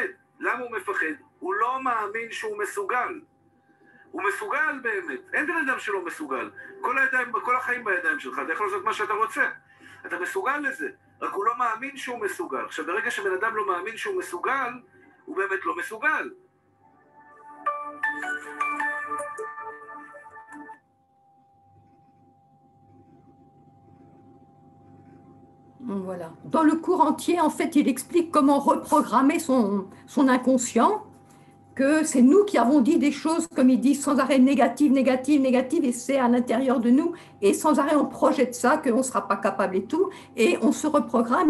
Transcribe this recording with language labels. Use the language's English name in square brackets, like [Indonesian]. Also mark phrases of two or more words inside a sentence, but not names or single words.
[Hebrew] למה הוא מפחד? הוא לא מאמין שהוא מסוגל. הוא מסוגל באמת. אין בן אדם שלא מסוגל. כל החיים בידיים שלך, אתה יכול לעשות מה שאתה רוצה. אתה מסוגל לזה. רק הוא לא מאמין שהוא מסוגל. עכשיו, ברגע שבן אדם לא מאמין שהוא מסוגל, הוא באמת לא מסוגל. [French] Voilà. Dans le cours entier, en fait, il explique comment reprogrammer son inconscient, que c'est nous qui avons dit des choses, comme il dit, sans arrêt négatives, négatives, négatives, et c'est à l'intérieur de nous, et sans arrêt on projette ça, qu'on ne sera pas capable et tout, et on se reprogramme.